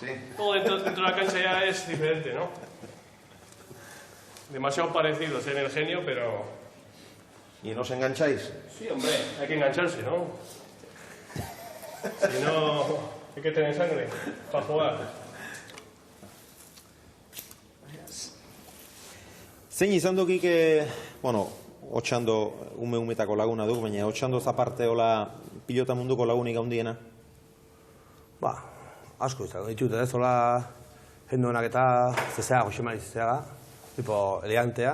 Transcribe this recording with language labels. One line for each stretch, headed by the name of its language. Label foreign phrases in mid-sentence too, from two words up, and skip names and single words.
Spanish: Todo dentro de la cancha ya es diferente, ¿no? Demasiado parecidos en el genio, pero... ¿Y nos engancháis? Sí, hombre, hay que engancharse, ¿no? Si no, hay que tener sangre para jugar.
Basque: Zein izan dukik, otxando umetako laguna duk, baina otxando zaparte hola pilota munduko lagunik handiena? Ba, asko izango ditut, ez hola jendoenak eta zezeaga, Josemari zezeaga, tipo elegantea.